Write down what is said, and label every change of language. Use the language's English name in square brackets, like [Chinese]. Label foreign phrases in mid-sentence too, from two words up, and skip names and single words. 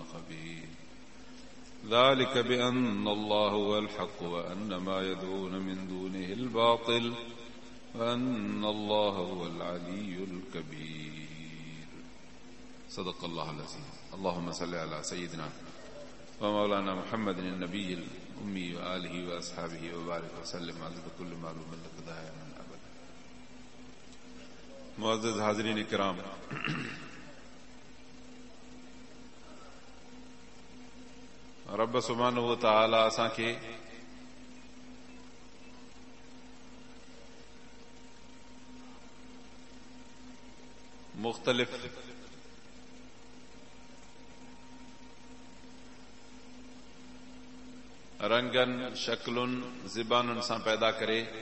[Arabic] خبير ذلك بأن الله هو الحق وأن ما يدعون من دونه الباطل وأن الله هو العلي الكبير صدق الله العظيم اللهم صل على سيدنا ومولانا محمد النبي الأمي وآله وأصحابه وبارك وسلم عدد كل معلوم لك دائما أبدا [Sindhi] معزز حاضرین کرام رب [Arabic] سبحانه وتعالى [Sindhi] असां खे मुख्तलिफ रंगन शक्लुन ज़बानुन सां पैदा करे